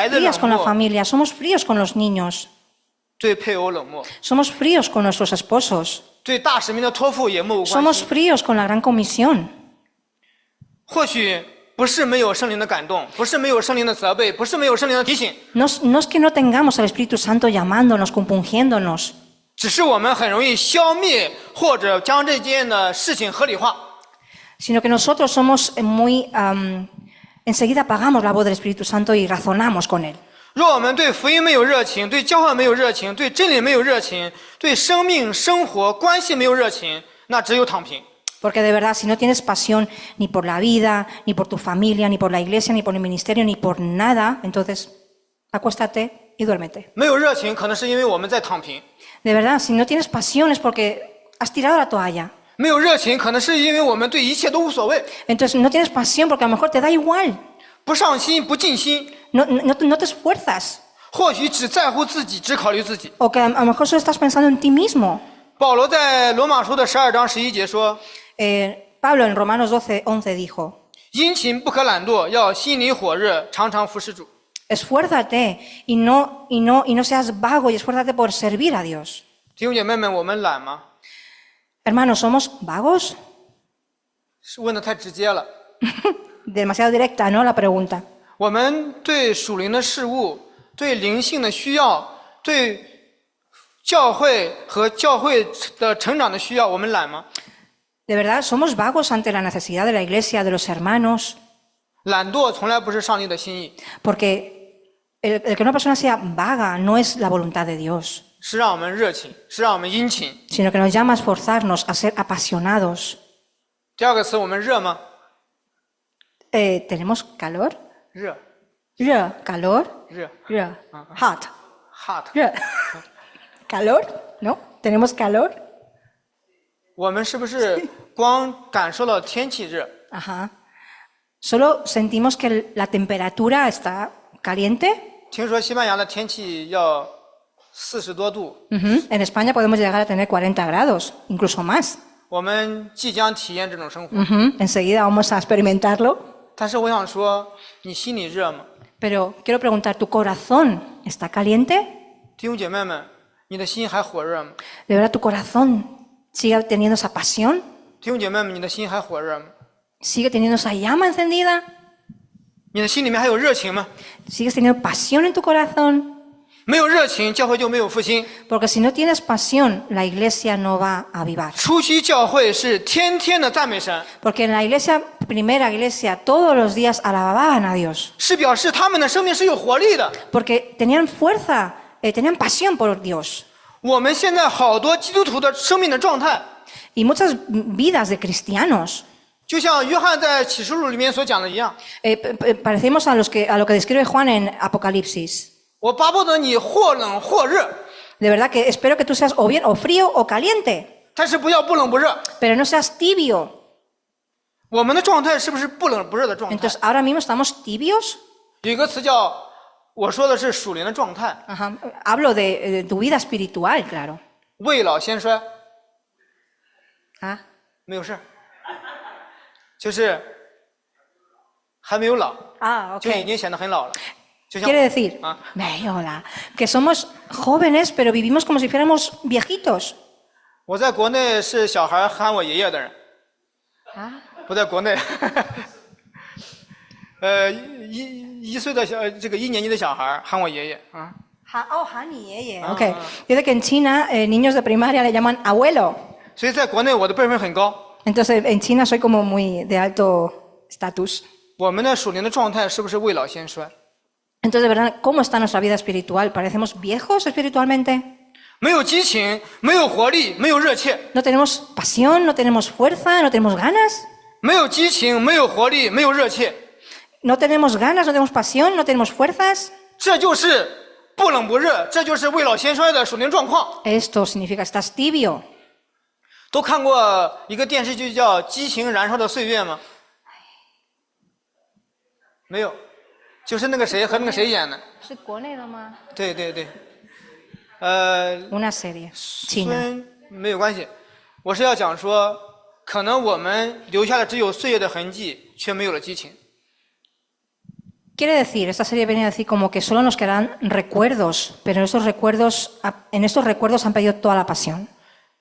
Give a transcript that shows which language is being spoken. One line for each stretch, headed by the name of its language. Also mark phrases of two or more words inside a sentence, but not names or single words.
Chinese: 孩子
Spanish: frías
Chinese: 冷
Spanish: con la
Chinese: 漠，
Spanish: familia, somos fríos con los niños,
Chinese: 对配偶冷漠。
Spanish: somos fríos con nuestros esposos.
Chinese: 对大使命的托付也漠不关
Spanish: Somos
Chinese: 心。
Spanish: fríos con la gran comisión.
Chinese: 或许不是没有圣灵的感动，不是没有圣灵的责备，不是没有圣灵的提醒，
Spanish: No es que no tengamos al Espíritu Santo llamándonos, compungiéndonos,
Chinese: 只是我们很容易消灭或者将这件的事情合理化。
Spanish: sino que nosotros somos muy... enseguida apagamos la voz del Espíritu Santo y razonamos con él.
Chinese: 若我们对福音没有热情，对交换没有热情，对真理没有热情，对生命、生活、关系没有热情，那只有躺平。
Spanish: Porque de verdad, si no tienes pasión ni por la vida, ni por tu familia, ni por la iglesia, ni por el ministerio, ni por nada, entonces acuéstate y duérmete.
Chinese: 没有热情，可能是因为我们在躺平；
Spanish: De verdad, si no tienes pasión es porque has tirado la toalla.
Chinese: 没有热情，可能是因为我们对一切都无所谓，
Spanish: Entonces no tienes pasión porque a lo mejor te da igual.
Chinese: 不上心、不尽心，
Spanish: No te esfuerzas.
Chinese: 或许只在乎自己，只考虑自己。
Spanish: O que a lo mejor solo estás pensando en ti mismo.
Chinese: 保罗在罗马书的12章11节说：
Spanish: Pablo en Romanos 12:11 dijo,
Chinese: 殷勤不可懒惰，要心里火热，常常服侍主。
Spanish: esfuérzate y no seas vago y esfuérzate por servir a Dios.
Chinese: 弟兄姐妹们，我们懒吗？
Spanish: Hermanos, ¿somos vagos?
Chinese: 是问的太直接了。
Spanish: Demasiado directa, ¿no? La pregunta.
Chinese: 我们对属灵的事物、对灵性的需要、对教会和教会的成长的需要，我们懒吗？
Spanish: ¿De verdad somos vagos ante la necesidad de la iglesia, de los hermanos?
Chinese: 懒惰从来不是上帝的心意，
Spanish: Porque el que una persona sea vaga no es la voluntad de Dios,
Chinese: 是让我们热情，是让我们殷勤。
Spanish: sino que nos llama a esforzarnos, a ser apasionados.
Chinese: 第二个词，我们热吗？
Spanish: ¿Tenemos calor?
Chinese: 热，
Spanish: ¿Calor?
Chinese: 热
English: Hot. ，hot。
Spanish: ¿Calor? ¿No? ¿Tenemos calor?
Chinese: 我们是不是光感受到天气热？ Ajá.
Spanish: Solo sentimos que la temperatura está caliente.
Chinese: 听说西班牙的天气要40多度， Ujú.
Spanish: En España podemos llegar a tener 40 grados, incluso más.
Chinese: 我们即将体验这种生活。 Ujú.
Spanish: Enseguida vamos a experimentarlo.
Chinese: 但是我想说，你心里热吗？
Spanish: Pero quiero preguntar, ¿tu corazón está caliente?
Chinese: 弟兄姐妹们，你的心还火热吗？
Spanish: ¿De verdad tu corazón sigue teniendo esa pasión?
Chinese: 弟兄姐妹们，你的心还火热吗？
Spanish: ¿Sigue teniendo esa llama encendida?
Chinese: 你的心里面还有热情吗？
Spanish: ¿Sigues teniendo pasión en tu corazón?
Chinese: 没有热情，教会就没有复兴。
Spanish: Porque si no tienes pasión, la iglesia no va a avivar.
Chinese: 初期教会是天天的赞美神，
Spanish: Porque en la iglesia, primera iglesia, todos los días alababan a Dios.
Chinese: 是表示他们的生命是有活力的。
Spanish: Porque tenían fuerza, tenían pasión por Dios.
Chinese: 我们现在好多基督徒的生命的状态，
Spanish: Y muchas vidas de cristianos.
Chinese: 就像约翰在启示录里面所讲的一样，
Spanish: Parecemos a lo que describe Juan en Apocalipsis.
Chinese: 我巴不得你或冷或热，
Spanish: De verdad que espero que tú seas o bien o frío o caliente,
Chinese: 但是不要不冷不热。
Spanish: pero no seas tibio.
Chinese: 我们的状态是不是不冷不热的状态？
Spanish: Entonces, ahora mismo estamos tibios.
Chinese: 有一个词叫，我说的是属灵的状态， Ajá.
Spanish: Hablo de tu vida espiritual, claro.
Chinese: 未老先衰， Ah, 没有事儿，就是还没有老， 就已 ok. 经显得很老了。就像
Spanish: Quiere decir, Ah. hola, que somos jóvenes, pero vivimos como si fuéramos viejitos.
Chinese: 我在国内是小孩喊我爷爷的人， Ah. 不在国内。一岁的这个1年级的小孩喊我爷爷啊。 Ok.
Spanish: Dice que en China niños de primaria le llaman abuelo.
Chinese: 所以在国内我的辈分很高。
Spanish: Entonces en China soy como muy de alto estatus.
Chinese: 我们的属灵的状态是不是未老先衰？
Spanish: Entonces, de verdad, ¿cómo está nuestra vida espiritual? ¿Parecemos viejos espiritualmente?
Chinese: 没有激情，没有活力，没有热切。
Spanish: ¿No tenemos pasión? ¿No tenemos fuerza? ¿No tenemos ganas?
Chinese: 没有激情，没有活力，没有热切，
Spanish: ¿No tenemos ganas? ¿No tenemos pasión? ¿No tenemos fuerzas?
Chinese: 这就是不冷不热，这就是未老先衰的属灵状况。
Spanish: Esto significa que estás tibio.
Chinese: 都看过一个电视剧叫《激情燃烧的岁月》吗？没有，就是那个谁和那个谁演的。对对对，
Spanish: Una serie china.
Chinese: 孙没有关系，我是要讲说，可能我们留下的只有岁月的痕迹，却没有了激情。
Spanish: Quiere decir, esta serie viene a decir como que solo nos quedarán recuerdos, pero en estos recuerdos han perdido toda la pasión.